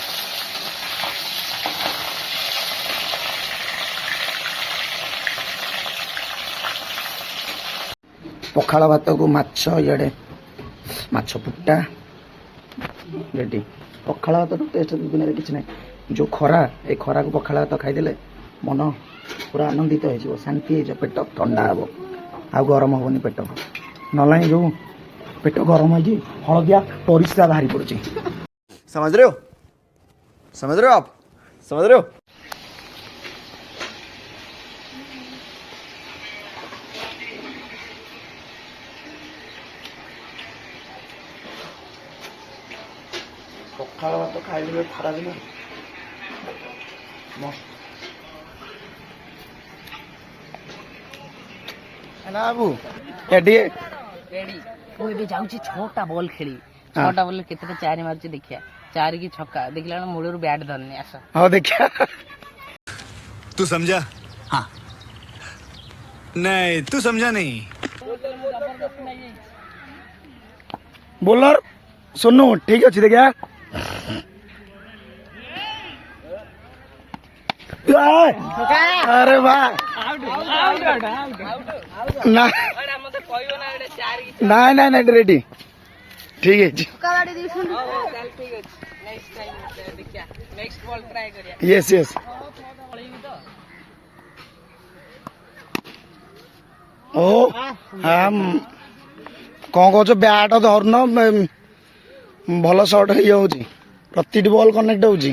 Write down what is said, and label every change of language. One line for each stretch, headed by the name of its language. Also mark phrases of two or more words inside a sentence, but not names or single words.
Odia: ପଖାଳ ଭାତକୁ ମାଛ ଇଆଡ଼େ ମାଛ ପୁଟା ରେଡି। ପଖାଳ ଭାତର ଟେଷ୍ଟ ଦୁନିଆରେ କିଛି ନାହିଁ। ଯେଉଁ ଖରା ଏ ଖରାକୁ ପଖାଳ ଭାତ ଖାଇଦେଲେ ମନ ପୁରା ଆନନ୍ଦିତ ହେଇଯିବ, ଶାନ୍ତି ହେଇଯିବ, ପେଟ ଥଣ୍ଡା ହେବ, ଆଉ ଗରମ ହେବନି ପେଟ। ନହେଲେ ନାହିଁ ଯେଉଁ ପେଟ ଗରମ ହେଇଛି ହଳଦିଆ ପରିସ୍ରା ବାହାରି ପଡ଼ୁଛି।
Hindi: समझ रहे हो आप समझ रहे हो।
Odia: ପଖାଳ ଭାତ ଖାଇଲେ ଖରାଦିନ ବାବୁ ଏଠି ମୁଁ ଏବେ ଯାଉଛି 6ଟା ବଲ୍ ଖେଳି। 6ଟା ବଲ୍ କେତେଟା ଚାରି ମାରୁଛି ଦେଖିଆ। 4 କି ଛକା ଦେଖିଲା ବେଳକୁ ମୂଳରୁ ବ୍ୟାଟ୍ ଧରୁନି। ଆସ ହଉ ଦେଖିଆ।
Hindi: तू समझा। हाँ नहीं तू समझा नहीं।
Odia: ବୋଲର ସୁନୁ ଠିକ ଅଛି ଦେଖିଆ।
Hindi: अरे वाह ना
Odia: ନାଇଁ ନାଇଁ ନାଇଁ ରେଡି ଠିକ ଅଛି।
English: yes yes
Odia: ଓ କଣ କହୁଛ ବ୍ୟାଟ ଧରୁନ ଭଲ ସଟ୍ ଇଏ ହଉଛି ପ୍ରତିଟି ବଲ୍ କନେକ୍ଟ ହଉଛି।